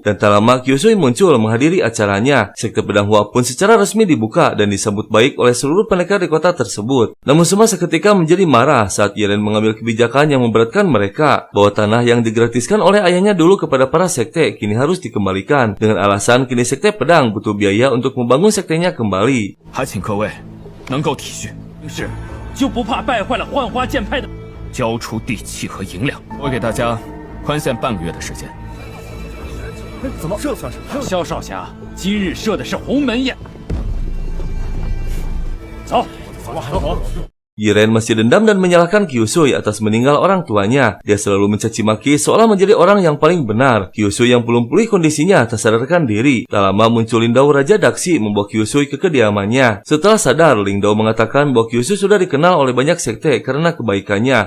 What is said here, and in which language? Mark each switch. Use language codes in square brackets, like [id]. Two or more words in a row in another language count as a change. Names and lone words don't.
[id] Dan tak lama Kyusui muncul menghadiri acaranya. Sekte Pedang Hua pun secara resmi dibuka dan disambut baik oleh seluruh pendekar di kota tersebut. Namun semua seketika menjadi marah saat Yiren mengambil kebijakan yang memberatkan mereka, bahwa tanah yang digratiskan oleh ayahnya dulu kepada para sekte kini harus dikembalikan, dengan alasan kini sekte pedang butuh biaya untuk membangun sektenya kembali. [zh] 能够体恤，是就不怕败坏了幻花剑派的。交出地契和银两，我给大家宽限半个月的时间。怎么这算什么？萧少侠，今日设的是鸿门宴。走，走吧，走。 [id] Yiren masih dendam dan menyalahkan Kyusui atas meninggal orang tuanya. Dia selalu mencaci maki seolah menjadi orang yang paling benar. Kyusui yang belum pulih kondisinya tak sadarkan diri. Tak lama muncul Lingdao Raja Daxi membawa Kyusui ke kediamannya. Setelah sadar, Lingdao mengatakan bahwa Kyusui sudah dikenal oleh banyak sekte karena kebaikannya.